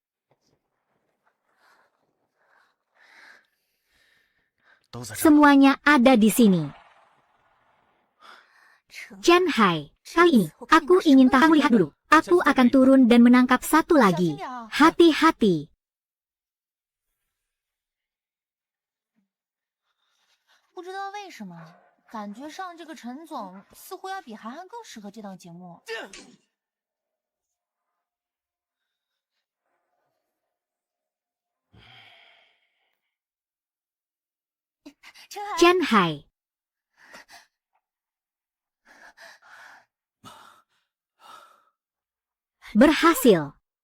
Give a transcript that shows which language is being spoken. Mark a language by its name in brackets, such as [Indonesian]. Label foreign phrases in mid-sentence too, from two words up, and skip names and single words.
[Indonesian] Semuanya ada di sini. Chen Hai, kali ini aku ingin kamu lihat dulu. Aku akan turun dan menangkap satu lagi. Hati-hati. [Chinese] Tidak 感觉上这个陈总似乎要比韩寒更适合这档节目。 [Indonesian] Chen Hai. Berhasil.